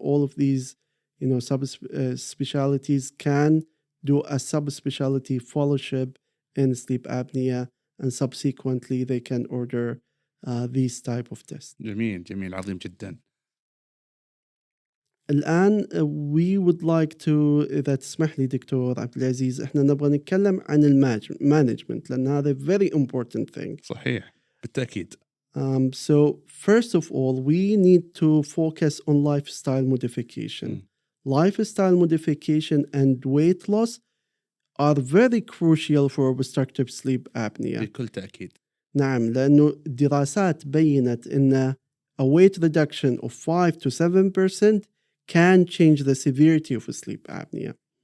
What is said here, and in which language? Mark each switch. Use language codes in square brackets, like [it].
[en] All of these, sub specialties can do a sub-specialty fellowship in sleep apnea, and subsequently they can order these type of tests. [ar] جميل عظيم جدا. الآن we would like to, إذا تسمح لي دكتور عبدالعزيز, إحنا نبغى نتكلم عن المانجمنت لأن هذا very important thing. صحيح بالتأكيد. [en] So first of all, we need to focus on lifestyle modification. Lifestyle modification and weight loss are very crucial for obstructive sleep apnea. [ar] بكل تأكيد. [en] نعم, لأنه دراسات بيّنت إن a weight reduction of 5 to 7% can change the severity of sleep apnea.